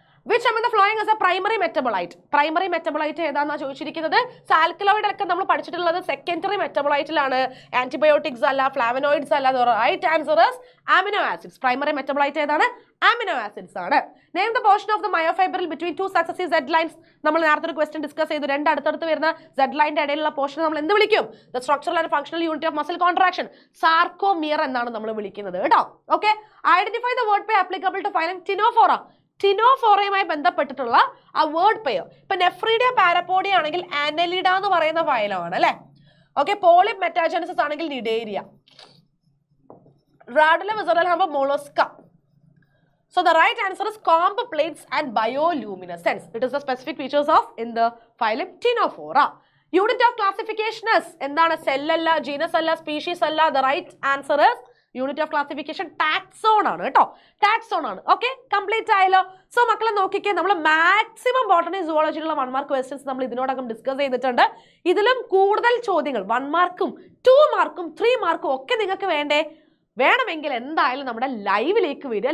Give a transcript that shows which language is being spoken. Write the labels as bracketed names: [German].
[English] Which among the following is a primary metabolite? [Malayalam] Primary metabolite ഏതാണെന്നാ ചോദിച്ചിരിക്കുന്നത്. Alkaloid ഒക്കെ നമ്മൾ പഠിച്ചിട്ടുള്ളത് സെക്കൻഡറി മെറ്റബോളൈറ്റിലാണ്. ആന്റിബയോട്ടിക്സ് അല്ല, ഫ്ലാവനോയിഡ്സ് അല്ല. [English] Right answer is amino acids. [Malayalam] Primary metabolite ഏതാണ്? അമിനോ ആസിഡ്സ് ആണ്. [English] Name the portion of the myofibril between 2 successive Z lines. [Malayalam] നമ്മൾ നേരത്തെ ഒരു ക്വസ്റ്റ്യൻ ഡിസ്കസ് ചെയ്തു. 2 അടുത്തടുത്ത് വരുന്ന സെഡ് ലൈനിന്റെ ഇടയിലുള്ള പോർഷൻ നമ്മൾ എന്ത് വിളിക്കും? [English] the structural and functional unit of muscle contraction, [Malayalam] sarcomere എന്നാണ് നമ്മൾ വിളിക്കുന്നത് കേട്ടോ. [English] Okay, identify the word pair applicable to phylum Ctenophora. [Malayalam] ടിനോഫോറയുമായി ബന്ധപ്പെട്ടിട്ടുള്ള ആ വേർഡ് പെയർ. ഇപ്പൊ നെഫ്രീഡിയ പാരപ്പോഡിയ ആണെങ്കിൽ ആനലിഡ എന്ന് പറയുന്ന ഫൈലമാണ് അല്ലെ? ഓക്കെ, പോളിപ് മെറ്റാജനസിസ് ആണെങ്കിൽ നിഡേരിയ. റാഡുല വിസറൽ ആകുമ്പോൾ Mollusca. [English] So the right answer is comb plates and bioluminescence. It is the specific features of in the phylum Ctenophora. Unit of classification is [Malayalam] എന്താണ്? Cell അല്ല, genus അല്ല, species അല്ല. [English] The right answer is unit of classification taxon [Malayalam] ആണ് കേട്ടോ. Taxon ആണ്. Okay, complete ആയല്ലോ. So മക്കളെ നോക്കിക്കേ, നമ്മൾ മാക്സിമം ബോട്ടണി സുവോളജിയിലുള്ള 1 മാർക്ക് ക്വസ്റ്റ്യൻസ് നമ്മൾ ഇതിനോടകം ഡിസ്കസ് ചെയ്തിട്ടുണ്ട്. ഇതിലും കൂടുതൽ ചോദ്യങ്ങൾ 1 മാർക്കും 2 മാർക്കും 3 മാർക്കും ഒക്കെ നിങ്ങൾക്ക് വേണമെങ്കിൽ എന്തായാലും നമ്മുടെ ലൈവിലേക്ക് വരിക.